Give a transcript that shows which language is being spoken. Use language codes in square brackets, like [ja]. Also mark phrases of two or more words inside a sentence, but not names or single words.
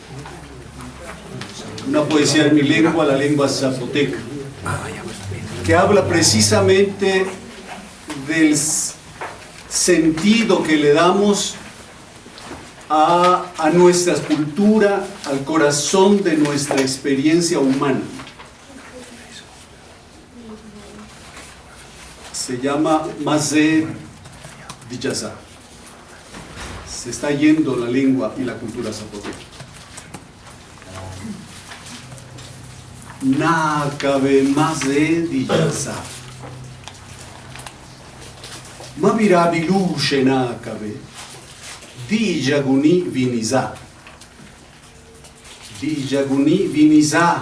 [es] Una poesía en mi lengua, la lengua zapoteca, que habla precisamente del sentido que le damos a nuestra cultura, al corazón de nuestra experiencia humana. Se llama Mazé Diyaza. Se está yendo la lengua y la cultura zapoteca. [zap] Nakabe Mazé Diyaza. Mavirabilushe Nakabe. Dijaguni Viniza. Dijaguni Viniza.